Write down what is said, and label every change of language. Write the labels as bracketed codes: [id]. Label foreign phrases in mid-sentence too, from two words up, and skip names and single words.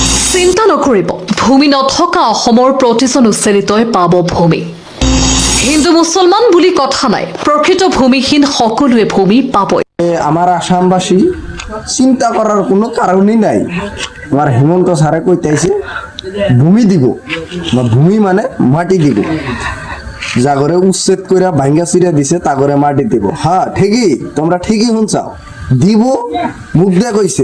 [as] চিন্তা নকৰিব, ভূমি নথকা অসমৰ প্ৰতিজন উচ্চাৰিতই পাব ভূমি। হিন্দু মুছলমান বুলি কথা নাই, প্ৰকৃত ভূমিহীন সকলোৱে ভূমি পাবই। [bn] আমার আসামবাসী চিন্তা করার কোনো কারণই নাই। আমার হেমন্ত স্যারে কইতেছে ভূমি দিব, ভূমি মানে মাটি দিব। জাগরে উচ্ছেদ করে ভাঙ্গা চিরা দিছে তাগরে মাটি দিব। হ্যাঁ ঠিকই, তোমরা ঠিকই শুনছাও, দিব মুখ দিয়ে কইছে।